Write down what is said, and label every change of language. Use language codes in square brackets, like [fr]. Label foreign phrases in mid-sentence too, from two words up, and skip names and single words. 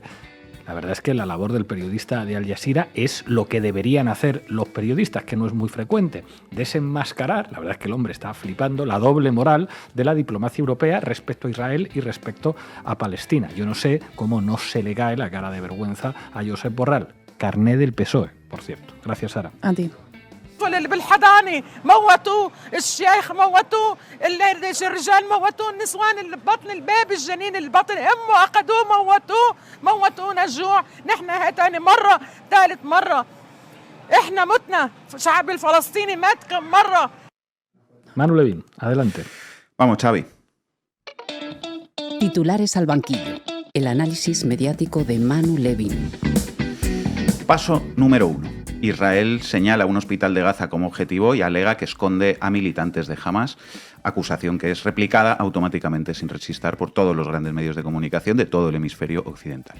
[es] La verdad es que la labor del periodista de Al Jazeera es lo que deberían hacer los periodistas, que no es muy frecuente, desenmascarar, la verdad es que el hombre está flipando, la doble moral de la diplomacia europea respecto a Israel y respecto a Palestina. Yo no sé cómo no se le cae la cara de vergüenza a Josep Borrell, carné del PSOE, por cierto. Gracias, Sara. A ti. [ar] اللي بالحضانه موتوه، الشيخ موتوه، الرجال موتوه، النسوان اللي ببطن الباب، الجنين اللي ببطن امه اخذوه موتونا الجوع. نحن هاي ثاني مره، ثالث مره احنا متنا، الشعب الفلسطيني مات كم مره. [es] Manu Levin, adelante. Vamos, Xavi. Titulares al banquillo. El análisis mediático de Manu Levin. Paso número 1. Israel señala un hospital de Gaza como objetivo y alega que esconde a militantes de Hamás, acusación que es replicada automáticamente sin rechistar por todos los grandes medios de comunicación de todo el hemisferio occidental.